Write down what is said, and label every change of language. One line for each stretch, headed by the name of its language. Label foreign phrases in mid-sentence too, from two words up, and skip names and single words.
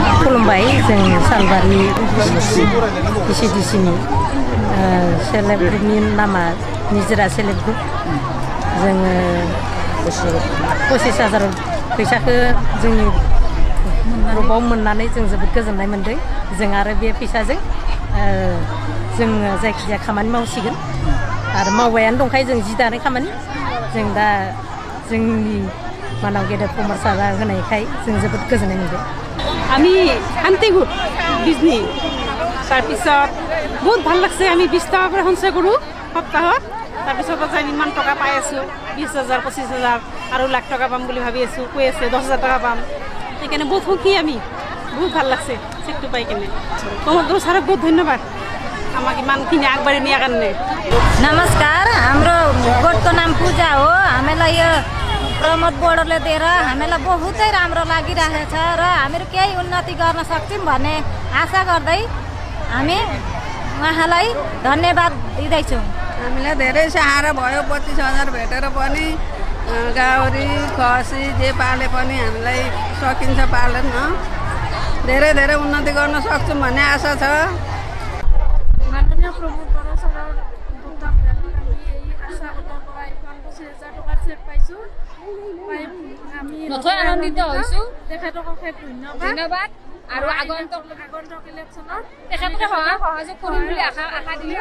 Bodo: खुलुमबाय जों सालबारि VCDCनि
English: self help
Bodo: ग्रुपनि नामा निजोरा
English: self help
Bodo: ग्रुप जोङो 25,000 फैसाखौ जोंनि ग्रुपआव मोननानै जों जोबोद गोजोननाय मोनदों। जों आरो बे फैसाजों जोङो जायखिजाया खामानि मावसिगोन आरो मावबायानो दंखायो जों जि दानाय खामानि जों दा जोंनि मानाव गेदेर प्रम'सन होनायखाय जों जोबोद गोजोननाय मोनदों।
Assamese: আমি শান্তি গোট বিজনী তাৰপিছত বহুত ভাল লাগছে। আমি 20 টকা কৰি সঞ্চয় কৰোঁ সপ্তাহত, তাৰপিছত আমি ইমান টকা পাই আছোঁ 20,000 25,000 আৰু লাখ টকা পাম বুলি ভাবি আছোঁ, কৈ আছে 10,000 টকা পাম। সেইকাৰণে বহুত সুখী আমি, বহুত ভাল লাগছে চেকটো পাই কেনে। প্ৰমোদ ছাৰক বহুত ধন্যবাদ আমাক इमानखिनि আগবাঢ়ি নিয়াৰ কাৰণে।
Nepali: नमस्कार, हाम्रो गोठको नाम पूजा हो। हामीलाई यो प्रमोद बोर्डरले दिएर हामीलाई बहुतै राम्रो लागिरहेको छ र हामीहरू केही उन्नति गर्न सक्छौँ भन्ने आशा गर्दै हामी उहाँलाई धन्यवाद दिँदैछौँ। हामीलाई धेरै सहारा भयो। 25,000 भेटेर पनि गाउरी खसी जे पाले पनि हामीलाई सकिन्छ पालन धेरै धेरै उन्नति गर्न सक्छौँ भन्ने आशा छ।
Assamese: माननीय प्रमोद बरा ছাৰৰ তত্ত্বাৱধানত আমি এই আশা গোটৰ পৰা এখন 25,000 টকাৰ চেক পাইছোঁ। আমি নথৈ আনন্দিত হৈছোঁ। তেখেতক অশেষ ধন্যবাদ আৰু আগন্তুক ইলেকশ্যনত তেখেতক সহযোগ কৰিম বুলি আশা দিলোঁ।